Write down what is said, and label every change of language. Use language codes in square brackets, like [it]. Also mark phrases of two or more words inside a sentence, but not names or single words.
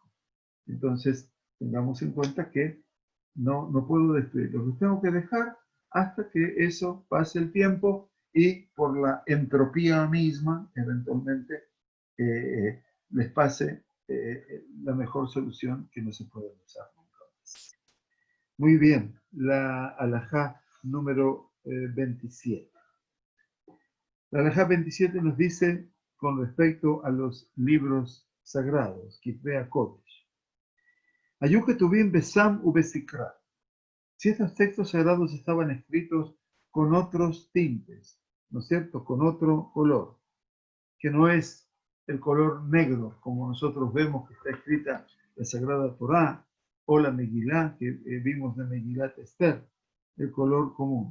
[es] Entonces, tengamos en cuenta que no puedo destruirlos, los tengo que dejar hasta que eso pase el tiempo y por la entropía misma, eventualmente, les pase la mejor solución que no se puede usar nunca más. Muy bien, la alajá número 27. La alajá 27 nos dice con respecto a los libros sagrados, [he] כתבי קודש. היו כתובים בסם ובסיקרא. [es] Si estos textos sagrados estaban escritos con otros tintes, ¿no es cierto? Con otro color, que no es el color negro, como nosotros vemos que está escrita la Sagrada Torá, o la Megilá, que vimos de Megilat Esther, el color común.